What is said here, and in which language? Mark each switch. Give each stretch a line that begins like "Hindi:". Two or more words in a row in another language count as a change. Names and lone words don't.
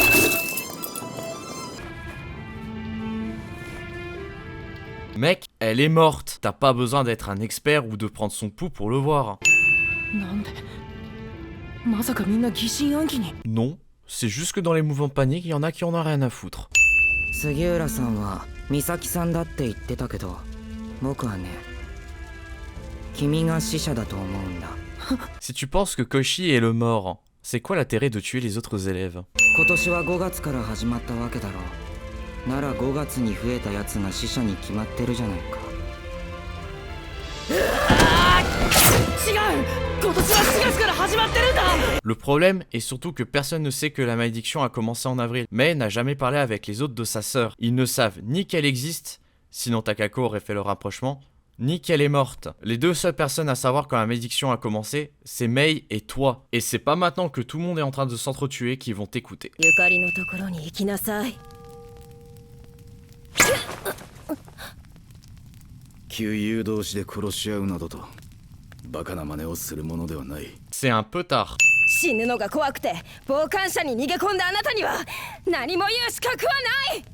French: Mec, elle est morte. T'as pas besoin d'être un expert ou de prendre son pouls pour le voir. Non, c'est juste que dans les mouvements de panique, il y en a qui en ont rien à foutre.
Japanese: 杉浦さんは美咲さんだって言ってたけど、僕はね、君が死者だと思うんだ。
French: Si tu penses que Koichi est le mort, c'est quoi l'intérêt de tuer les autres élèves?
Japanese: 今年は5月から始まったわけだろう。なら5月に増えたやつが死者に決まってるじゃないか。違う！
French: Le problème est surtout que personne ne sait que la malédiction a commencé en avril. Mei n'a jamais parlé avec les autres de sa sœur. Ils ne savent ni qu'elle existe, sinon Takako aurait fait le rapprochement, ni qu'elle est morte. Les deux seules personnes à savoir quand la malédiction a commencé, c'est Mei et toi. Et c'est pas maintenant que tout le monde est en train de s'entretuer qu'ils vont t'écouter.
Japanese: 旧友同士で殺し合うなどとバカな真似をするものではない。
French: C'est un peu tard.
Japanese: 死ぬのが怖くて傍観者に逃げ込んだあなたには何も言う資格はない。